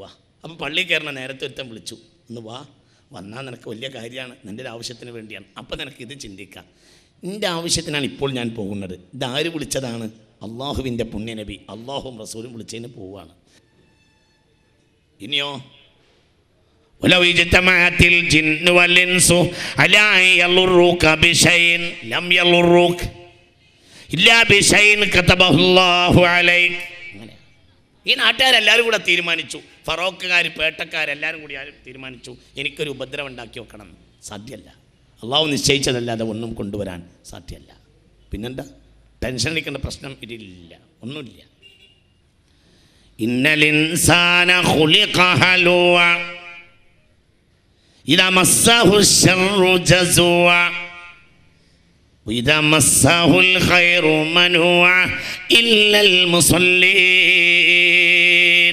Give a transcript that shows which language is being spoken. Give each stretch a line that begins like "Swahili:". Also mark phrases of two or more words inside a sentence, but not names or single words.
Malayalam: അപ്പം പള്ളിയിൽ കയറുന്ന നേരത്തെ ഒരുത്തൻ വിളിച്ചു, ഒന്ന് വാ, വന്നാൽ നിനക്ക് വലിയ കാര്യമാണ്, നിൻ്റെ ഒരു ആവശ്യത്തിന് വേണ്ടിയാണ്. അപ്പം നിനക്ക് ഇത് ചിന്തിക്കാം, എൻ്റെ ആവശ്യത്തിനാണ് ഇപ്പോൾ ഞാൻ പോകുന്നത്. ഇതാര് വിളിച്ചതാണ്? അള്ളാഹുവിൻ്റെ പുണ്യനബി അള്ളാഹുവും റസൂലും വിളിച്ചതിന് പോവുകയാണ്.
Arabic: ഇനിയോ ولو اجتمعت الجن والإنس على أن يضروك بشيء لم يضروك إلا بشيء كتبه الله عليك.
Malayalam: ഈ നാട്ടുകാരെല്ലാവരും കൂടെ തീരുമാനിച്ചു, ഫറോക്കുകാർ പേട്ടക്കാരെല്ലാവരും കൂടി തീരുമാനിച്ചു എനിക്കൊരു ഉപദ്രവം ഉണ്ടാക്കി വെക്കണം. സാധ്യമല്ല. അള്ളാഹു നിശ്ചയിച്ചതല്ലാതെ ഒന്നും കൊണ്ടുവരാൻ സാധ്യമല്ല. പിന്നെന്താ ടെൻഷൻ അടിക്കേണ്ട പ്രശ്നം ഇതിലില്ല, ഒന്നുമില്ല.
Arabic: إن الإنسان خلق هلوعا إذا مسه الشر جزوعا وإذا مسه الخير منوعا إلا المصلين.